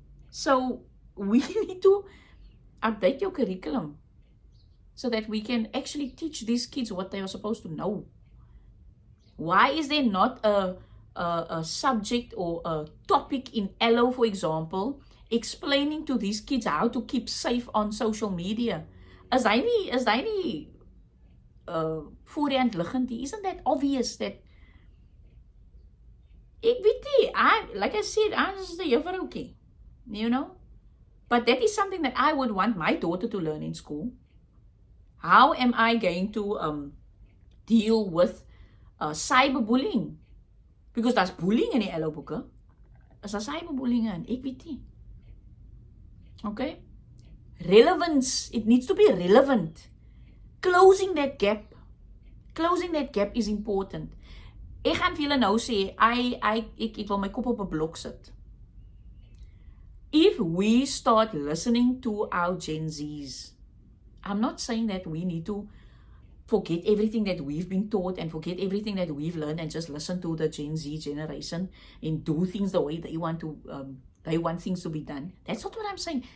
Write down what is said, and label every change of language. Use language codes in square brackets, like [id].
[en] So we need to update your curriculum so that we can actually teach these kids what they are supposed to know. Why is there not a subject or a topic in LO, for example, explaining to these kids how to keep safe on social media? [af] Is hy nie voor die hand liggend nie? [en] Isn't that obvious that [af] ek weet nie, [en] like I said, I'm just a juffroukie, you know? But that is something that I would want my daughter to learn in school. How am I going to deal with cyberbullying? Because that's bullying [af] in die LO boeke. Is daar cyberbullying in? Ek weet nie. [en] Okay? Relevance. It needs to be relevant. Closing that gap. Closing that gap is important. [af] Ek gaan vir julle nou sê, ek wil my kop op 'n blok sit. [en] If we start listening to our Gen Zs, I'm not saying that we need to forget everything that we've been taught and forget everything that we've learned and just listen to the Gen Z generation and do things the way they want things to be done. That's not what I'm saying.